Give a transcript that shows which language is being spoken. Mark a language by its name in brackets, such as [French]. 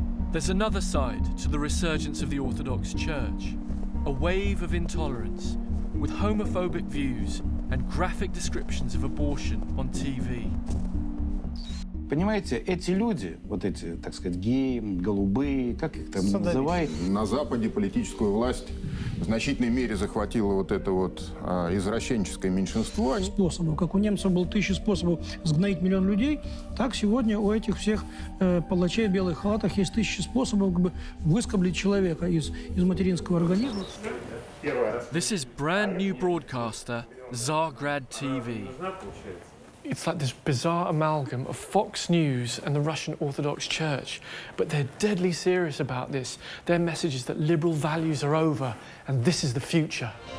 [English] There's another side to the resurgence of the Orthodox Church, a wave of intolerance with homophobic views and graphic descriptions of abortion on TV. [Russian] Понимаете, эти люди, вот эти, так сказать, геи, голубые, как их там называют? На Западе политическую власть в значительной мере захватило вот это вот извращенческое меньшинство. Способов. Как у немцев было 1000 способов сгноить 1 миллион людей, так сегодня у этих всех палачей в белых халатах есть 1000 способов как бы выскоблить человека из материнского организма. [English] This is brand new broadcaster Zargrad TV. It's like this bizarre amalgam of Fox News and the Russian Orthodox Church. But they're deadly serious about this. Their message is that liberal values are over and this is the future.